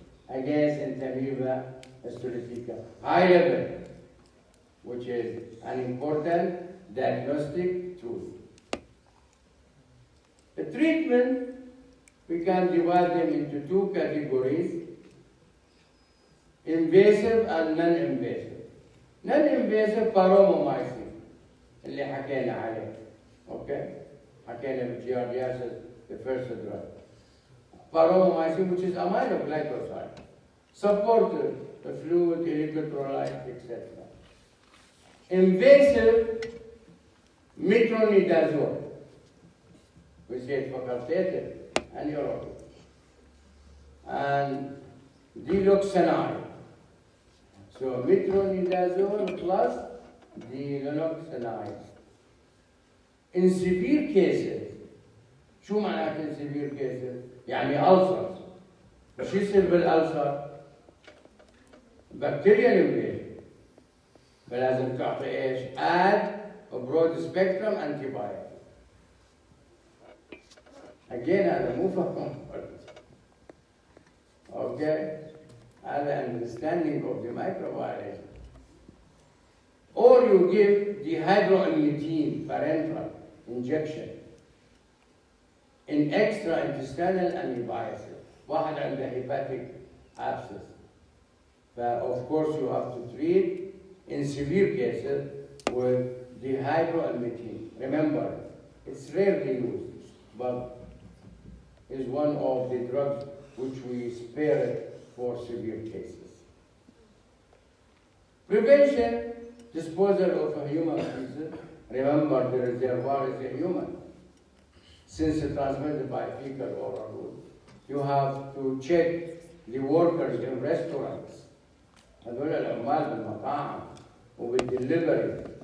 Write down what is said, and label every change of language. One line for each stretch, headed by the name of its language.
English: against Entamoeba histolytica, high level, which is an important diagnostic tool. The treatment, we can divide them into two categories, invasive and non-invasive. Non-invasive paromomycin
Arabic: اللي حكينا عليه.
English: Okay?
Arabic: حكينا بالجياردياسيس,
English: the first drug. Paromomycin, which is aminoglycoside, support the fluid, electrolyte, etc. Invasive metronidazole, we say it facultative and aerobic, and diloxanide. So metronidazole plus diloxanide. In severe cases,
Arabic: شو معناته
English: in severe cases؟ يعني ulcers.
Arabic: وش يصير بالألسر؟ بكتيريا invasion. فلازم تعطي ايش؟
English: add a broad spectrum antibiotic. Again
Arabic: هذا مو فهم.
English: Okay?
Arabic: هذا
English: understanding of the microbiology. Or you give dihydroamidine parenteral injection in extra-intestinal amoebiasis.
Arabic: واحد عنده
English: hepatic abscess. Of course you have to treat in severe cases with dihydroamidine. Remember, it's rarely used, but is one of the drugs which we spare for severe cases. Prevention, disposal of a human feces. Remember, the reservoir is a human. Since it's transmitted by fecal oral route, you have to check the workers in restaurants.
Arabic: هذول العمال بالمطاعم وبالدليفري.